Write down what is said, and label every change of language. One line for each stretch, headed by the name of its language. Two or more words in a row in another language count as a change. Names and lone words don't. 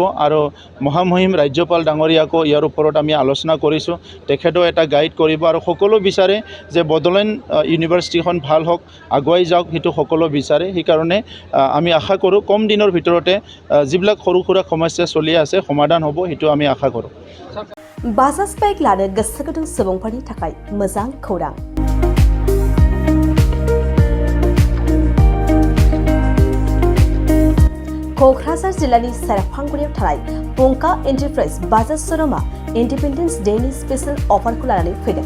Assamese: আৰু মহামহিম ৰাজ্যপাল ডাঙৰীয়াকো ইয়াৰ ওপৰত আমি আলোচনা কৰিছোঁ। তেখেতেও এটা গাইড কৰিব আৰু সকলো বিচাৰে যে বড়োলেণ্ড ইউনিভাৰ্চিটিখন ভাল হওক, আগুৱাই যাওক, সেইটো সকলো বিচাৰে। সেইকাৰণে আমি আশা কৰোঁ কম দিনৰ ভিতৰতে যিবিলাক সৰু সুৰা সমস্যা চলি আছে সমাধান হ'ব, সেইটো আমি আশা কৰোঁ।
Bodo: बाजाज बाइक लानो गोसो गुदुं सुबुंफोरनि थाखाय मोजां खौरां। क'क्राझार जिल्लानि सेरफांगुरियाव थानाय पंका एन्टारप्राइज बाजाज श'रुमआ
English: Independence Day special offer
Bodo: लानानै फैदों।